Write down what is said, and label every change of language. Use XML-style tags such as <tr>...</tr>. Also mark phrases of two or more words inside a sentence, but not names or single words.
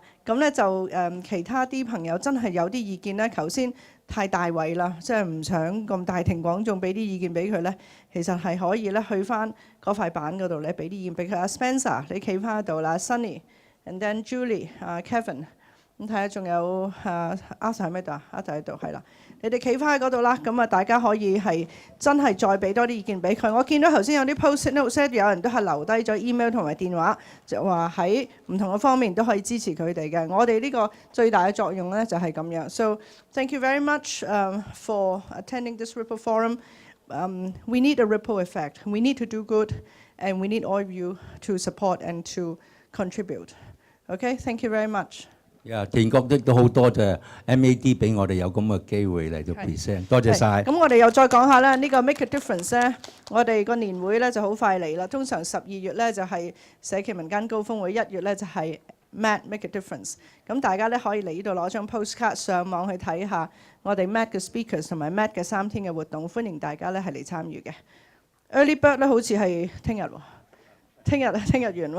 <yue>咁咧就其他啲朋友真係有啲意見咧，頭先太大位啦，即係唔想咁大庭廣眾俾啲意見俾佢咧，其實係可以咧去翻嗰塊板嗰度咧俾啲意見俾佢。阿 Spencer 你企翻喺度啦 ，Sunny，</yue> <en>and then</en> <yue>Julie，Kevin，咁睇下仲有Arthur 喺咩度啊 ？Arthur 喺度係啦。你哋企翻喺嗰度啦，咁大家可以係真係再俾多啲意見俾佢。我見到頭先有啲</yue> <en>post note</en> <yue>有人都係留低咗 email 同埋電話，就話喺唔同嘅方面都可以支持佢哋嘅。我哋呢個最大嘅作用咧就係咁樣。</yue> <en>So thank you very much for attending this Ripple Forum. We need a ripple effect. We need to do good, and we need all of you to support and to contribute. Okay, thank you very much.</en> <yue>田國都好多謝 MaD 俾我哋有咁嘅機會嚟到 present， 多謝晒。咁我哋又再講下啦，呢個 Make a Difference 咧，我哋個年會咧就好快嚟啦。通常12月咧就係社企民間高峰會，1月咧就係 MaD Make a Difference。咁大家咧可以嚟呢度攞張 postcard 上網去睇下我哋 MaD 嘅 speakers 同埋 MaD 嘅3天嘅活動，歡迎大家咧係嚟參與嘅。</yue> <en>Early Bird</en> <yue>咧好似係聽日喎，聽日完喎。</yue>